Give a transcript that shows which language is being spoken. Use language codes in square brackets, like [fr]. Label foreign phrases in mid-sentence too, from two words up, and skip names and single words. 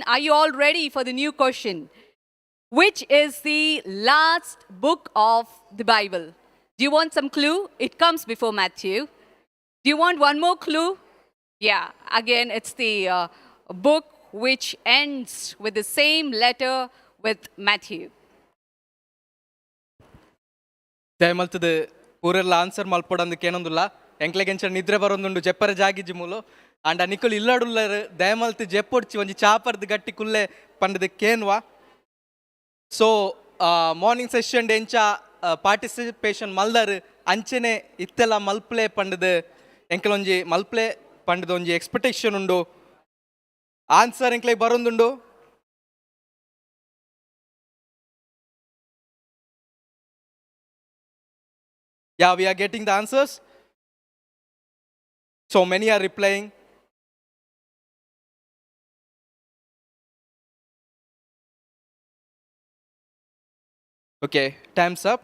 [en] Are you all ready for the new question? Which is the last book of the Bible? Do you want some clue? It comes before Matthew. Do you want one more clue? Yeah, again, it's the book which ends with the same letter with Matthew. [tcy] ದಯಮಲ್ತದ ಪೂರೆಲ್ಲ ಆನ್ಸರ್ ಮಲ್ಪೊಡಂದಕ್ಕೆ ಏನೊಂದುಲ್ಲ ಎಂಕ್ಲೆಗೆಂಚ ನಿದ್ರೆ ಬರೊಂದುಂಡು ಜೆಪ್ಪರ ಜಾಗಿಜ್ಜಿ ಮೂಲು ಅಂಡ ನಿಕ್ಕುಲು ಇಲ್ಲಾಡುಲ್ಲರು ದಯಮಲ್ತು ಜೆಪ್ಪೊಡ್ಚಿ ಒಂಜಿ ಚಾಪರ್ದು ಗಟ್ಟಿ ಕುಲ್ಲೆ ಪಂಡದಕ್ಕೇನ್ವಾ. ಸೊ [en] morning session [tcy] ಎಂಚ ಪಾರ್ಟಿಸಿಪೇಷನ್ ಮಲ್ದರ್ ಅಂಚನೆ ಇತ್ತೆಲ್ಲ ಮಲ್ಪ್ಲೆ ಪಂಡದು ಎಂಕಲೊಂಜಿ ಮಲ್ಪ್ಲೆ ಪಂಡದ ಒಂಜಿ ಎಕ್ಸ್ಪೆಕ್ಟೇಷನ್ ಉಂಡು. ಆನ್ಸರ್ ಎಂಕ್ಲೆಗ್ ಬರೊಂದುಂಡು. [en] Yeah, we are getting the answers. So many are replying. Okay, time's up.